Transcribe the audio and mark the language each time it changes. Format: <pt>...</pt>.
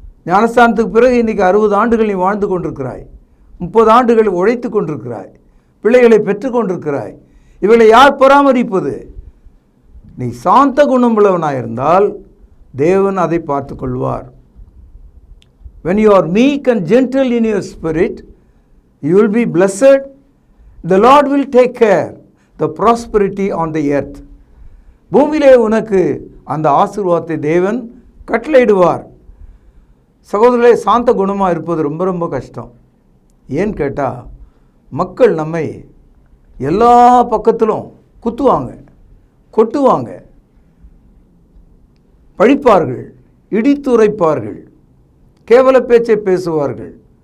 <ta>ஞானஸ்தானத்துக்கு பிறகு இன்றைக்கி 60 ஆண்டுகள் நீ வாழ்ந்து கொண்டிருக்கிறாய், 30 ஆண்டுகள் உழைத்து கொண்டிருக்கிறாய், பிள்ளைகளை பெற்று கொண்டிருக்கிறாய், இவளை யார் பராமரிப்பது? நீ சாந்த குணமுள்ளவனாக இருந்தால் தேவன் அதை பார்த்து கொள்வார்.</ta> <en>When you are meek and gentle in your spirit, you will be blessed. The Lord will take care the prosperity on the earth.</en> <ta>பூமியிலே உனக்கு அந்த ஆசீர்வாதத்தை தேவன் கட்டளையிடுவார். சகோதரர்களே, சாந்த குணமாக இருப்பது ரொம்ப ரொம்ப கஷ்டம். ஏன்னு கேட்டால், மக்கள் நம்மை எல்லா பக்கத்திலும் குத்துவாங்க, கொட்டுவாங்க, பழிப்பார்கள், இடித்துரைப்பார்கள், கேவல பேச்சை பேசுவார்கள்.</ta>